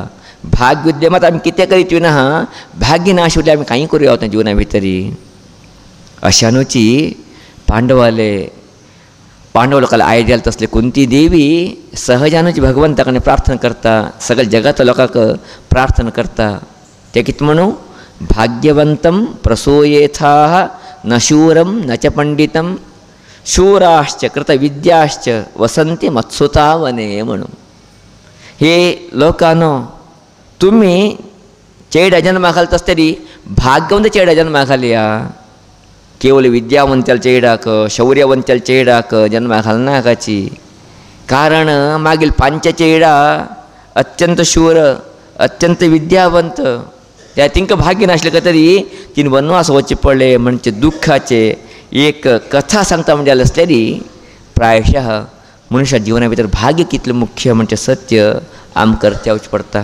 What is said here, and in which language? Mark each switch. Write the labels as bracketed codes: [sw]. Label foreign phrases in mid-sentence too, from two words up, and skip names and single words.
[kok] भाग्य उद्दे मात आमी कितें करीत ना भाग्य नाश उरले आमी कांय करूं येवना जिवना भितरी. अशानुची पांडव लोकांना आयडियल तसले कुंती देवी सहजानुची भगवंता कडेन प्रार्थना करता. सगळ्या जगातल्या लोकांक प्रार्थना करता. ते कितें म्हणू [sa] भाग्यवंतं प्रसूयेथाः न शूरं न च पंडितं शूराश्च कृतविद्याश्च वसंती मत्सुता वने म्हणून. [kok] हे लोकांनो तुम्ही चेडा जन्मा घालता आसतरी भाग्यवंत चेडा जन्मा घालया. केवळ विद्यावंताल चेडाक शौर्यवंताल चेडाक जन्मा घालनाकाची. कारण मागील पांच चेडा अत्यंत शूर अत्यंत विद्यावंत त्या तिंका भाग्य नासले तरी तीन वनवास वचचे पडले म्हणजे दुःखाचे एक कथा सांगता म्हणजे असलेली प्रायशः मनुष्या जिवना भितर भाग्य कितले मुख्य म्हणजे सत्य आमकां करचें पडटा.